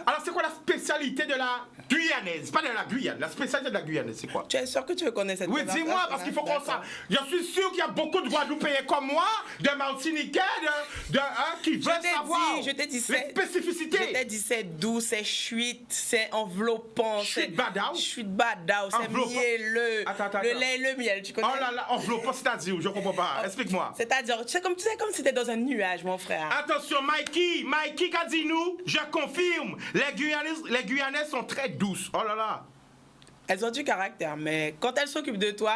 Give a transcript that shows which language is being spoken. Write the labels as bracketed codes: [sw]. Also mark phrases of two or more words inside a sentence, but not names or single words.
[fr] Alors c'est quoi la spécialité de la Guyanaise? Pas de la Guyane. La spécialité de la Guyanaise, c'est quoi? Tu es sûr que tu veux connaître cette Oui, dis-moi, parce qu'il faut qu'on sache. Je suis sûr qu'il y a beaucoup de Guadeloupéens comme moi, de Martiniquais, qui veulent savoir je t'ai dit, les spécificités. Je t'ai dit, c'est doux, c'est chuite, c'est enveloppant. Chuite badao? Chuite badao, c'est mielleux. Attends. Le lait et le miel, tu connais? Oh là là, enveloppant, c'est-à-dire, je comprends pas. Explique-moi. C'est-à-dire, tu sais comme si t'étais dans un nuage, mon frère. Attention, Mikey qu'a dit nous, je confirme, les Guyanais sont très douces. Oh là là. Elles ont du caractère, mais quand elles s'occupent de toi...